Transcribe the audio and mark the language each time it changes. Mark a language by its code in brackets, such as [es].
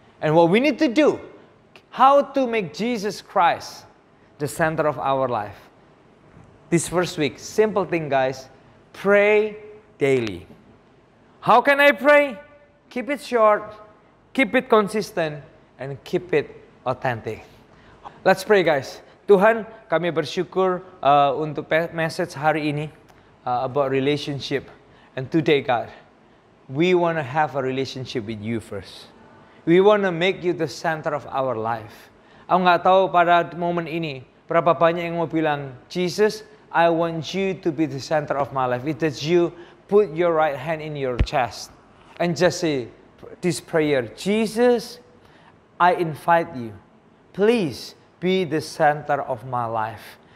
[en] And what we need to do, how to make Jesus Christ the center of our life. This first week, simple thing guys, pray daily. How can I pray? Keep it short, keep it consistent, and keep it authentic. Let's pray guys. [id] Tuhan, kami bersyukur untuk message hari ini [en] about relationship. And today God, we want to have a relationship with you first. We want to make you the center of our life. [id] Aku nggak tahu pada momen ini, berapa banyak yang mau bilang, [en] Jesus, I want you to be the center of my life. It is you, put your right hand in your chest and just say this prayer, Jesus, I invite you, please be the center of my life.